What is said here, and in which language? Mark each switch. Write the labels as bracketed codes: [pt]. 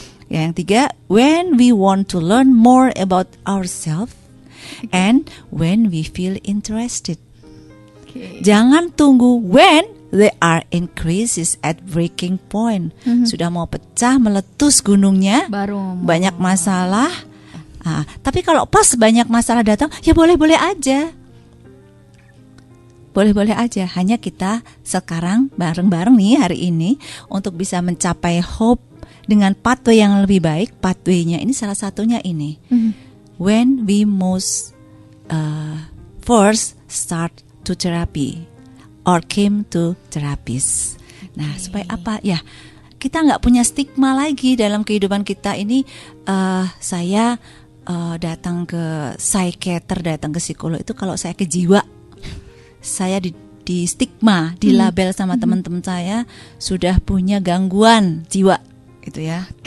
[id] Yang tiga, [en] when we want to learn more about ourselves. And when we feel interested. [id] Jangan tunggu [en] when they are in crisis at breaking point. [id] Sudah mau pecah, meletus gunungnya, Baru banyak masalah. Tapi kalau pas banyak masalah datang, ya boleh-boleh aja. Boleh-boleh aja. Hanya kita sekarang bareng-bareng nih hari ini untuk bisa mencapai hope dengan pathway yang lebih baik. Pathway-nya ini salah satunya ini. [en] When we most first start to therapy or came to therapist. [id] Nah, supaya apa? Ya, kita nggak punya stigma lagi dalam kehidupan kita ini. Saya datang ke psikiater, datang ke psikolog itu kalau saya ke jiwa. Saya di stigma, dilabel sama teman-teman saya sudah punya gangguan jiwa, gitu ya.